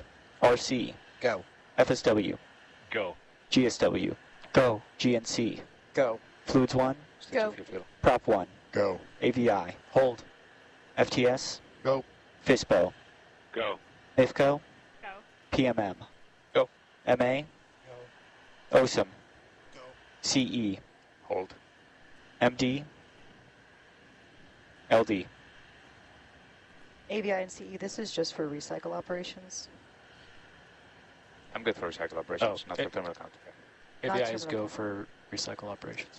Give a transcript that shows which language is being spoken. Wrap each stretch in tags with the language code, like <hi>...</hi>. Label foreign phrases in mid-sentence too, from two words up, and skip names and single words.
<en>RC. Go. FSW. Go. GSW. Go. GNC. Go. Fluids 1. Go. Prop 1. Go. AVI. Hold. FTS. Go. FISBO. Go. IFCO. Go. PMM. Go. MA. Go. OSM. Go. CE. Hold. MD. LD. AVI and CE, this is just for recycle operations. I'm good for recycle operations, not for terminal count. AVI is go for recycle operations.</en>